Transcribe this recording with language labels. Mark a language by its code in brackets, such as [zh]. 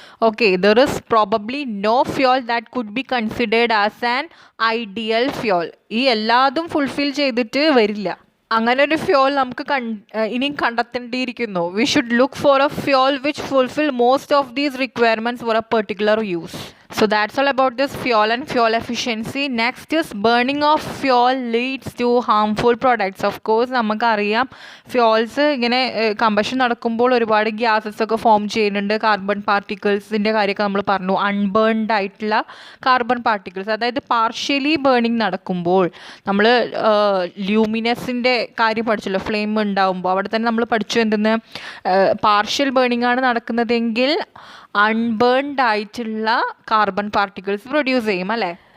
[en] Okay, there is probably no fuel that could be considered as an ideal fuel. [ml] ഈ എല്ലാതും fulfil ചെയ്തിട്ട് വരില്ല. അങ്ങനെ ഒരു ഫ്യൂവൽ നമുക്ക് ഇനിയും കണ്ടെത്തേണ്ടിയിരിക്കുന്നു. [en] We should look for a fuel which fulfil most of these requirements for a particular use. So that's all about this fuel and fuel efficiency. Next is burning of fuel leads to harmful products. [ml] Of course നമുക്കറിയാം fuels ഇങ്ങനെ combustion നടക്കുമ്പോൾ ഒരുപാട് gases ഒക്കെ form ചെയ്യുന്നുണ്ട്. Carbon പാർട്ടിക്കിൾസിൻ്റെ കാര്യമൊക്കെ നമ്മൾ പറഞ്ഞു. Unburned ആയിട്ടുള്ള കാർബൺ പാർട്ടിക്കിൾസ്, അതായത് പാർഷ്യലി ബേണിംഗ് നടക്കുമ്പോൾ നമ്മൾ ലൂമിനസിൻ്റെ കാര്യം പഠിച്ചല്ലോ, ഫ്ലെയിം ഉണ്ടാകുമ്പോൾ അവിടെ തന്നെ നമ്മൾ പഠിച്ചു എന്തെന്ന്, പാർഷ്യൽ ബേണിംഗ് ആണ് നടക്കുന്നതെങ്കിൽ അൺബേൺഡ് ആയിട്ടുള്ള കാർബൺ പാർട്ടിക്കിൾസ് പ്രൊഡ്യൂസ് ചെയ്യും അല്ലേ.